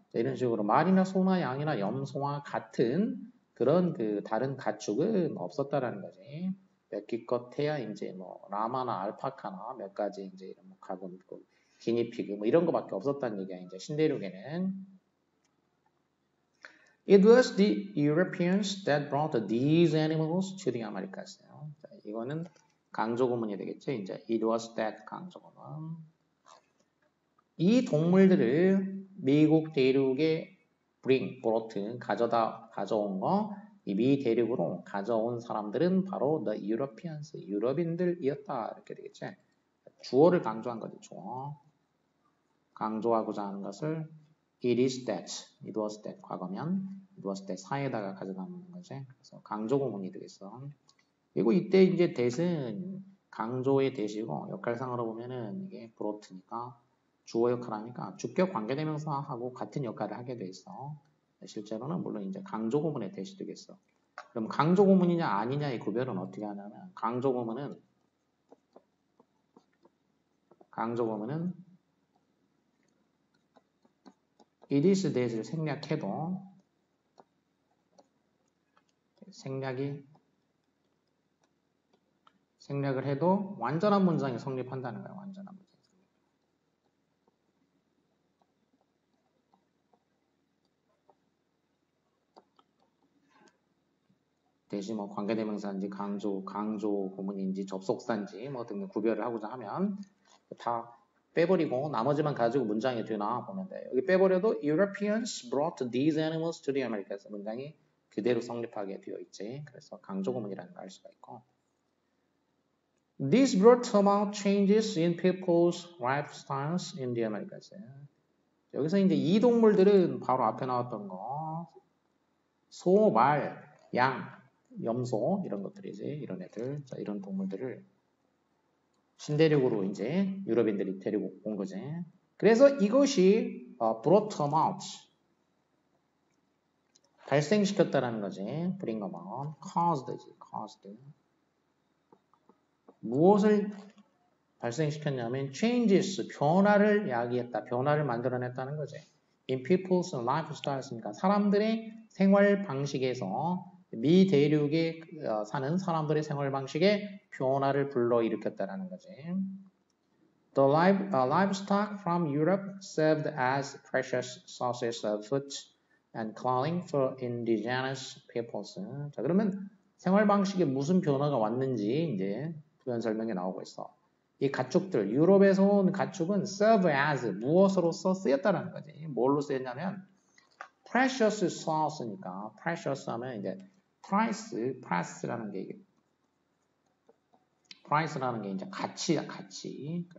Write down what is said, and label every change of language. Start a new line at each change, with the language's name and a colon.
Korean: 이런 식으로 말이나 소나 양이나 염소와 같은 그런 그 다른 가축은 없었다라는 거지. 몇 기껏해야 이제 뭐 라마나 알파카나 몇 가지 이제 이런 뭐 가금, 기니피그 뭐 이런 거밖에 없었다는 얘기야. 이제 신대륙에는.
English: It was the Europeans that brought these animals to the Americas.
Korean: 자, 이거는 강조 구문이 되겠죠. 이제 it was that 강조 구문. 이 동물들을 미국 대륙에 brought 가져온 거, 이 미 대륙으로 가져온 사람들은 바로 the Europeans, 유럽인들이었다 이렇게 되겠지. 주어를 강조한 거죠. 주어. 강조하고자 하는 것을
English: it is that, it was that
Korean: 과거면 it was that 사이에다가 가져가는 거지. 그래서 강조 구문이 되겠어. 그리고 이때 이제 that은 강조의 that이고 역할상으로 보면은 이게 brought니까 주어 역할하니까 주격 관계대명사하고 같은 역할을 하게 돼 있어. 실제로는 물론 이제 강조 구문의 that이 되겠어. 그럼 강조 구문이냐 아니냐의 구별은 어떻게 하냐면 강조 구문은 it is that을 생략해도 생략을 해도 완전한 문장이 성립한다는 거야. 완전한 문장. 대신 뭐 관계대명사인지 강조 구문인지 접속사인지 뭐 등등 구별을 하고자 하면 다 빼버리고 나머지만 가지고 문장이 되나 보면 돼.
English: 여기 빼버려도 Europeans brought these animals to the Americas.
Korean: 문장이 그대로 성립하게 되어 있지. 그래서 강조 구문이라는 걸 알 수가 있고.
English: This brought about changes in people's lifestyles in the Americas.
Korean: 여기서 이제 이 동물들은 바로 앞에 나왔던 거 소, 말, 양, 염소 이런 것들이지. 이런 애들, 자, 이런 동물들을 신대륙으로 이제 유럽인들이 데리고 온 거지. 그래서 이것이 brought about 발생시켰다라는 거지.
English: bring about, caused지, caused.
Korean: 무엇을 발생시켰냐면 changes, 변화를 야기했다, 변화를 만들어냈다는 거지.
English: in people's lifestyles
Korean: 니까 사람들의 생활 방식에서 미 대륙에 사는 사람들의 생활 방식에 변화를 불러일으켰다라는 거지.
English: The livestock from Europe served as precious sources of food and clothing for indigenous peoples.
Korean: 자, 그러면 생활 방식에 무슨 변화가 왔는지 이제 부연 설명에 나오고 있어. 이 가축들, 유럽에서 온 가축은 serve as 무엇으로서 쓰였다는 거지. 뭘로 쓰였냐면 precious source니까 precious 하면 이제 price라는 게 price라는 게 이제 가치야, 가치.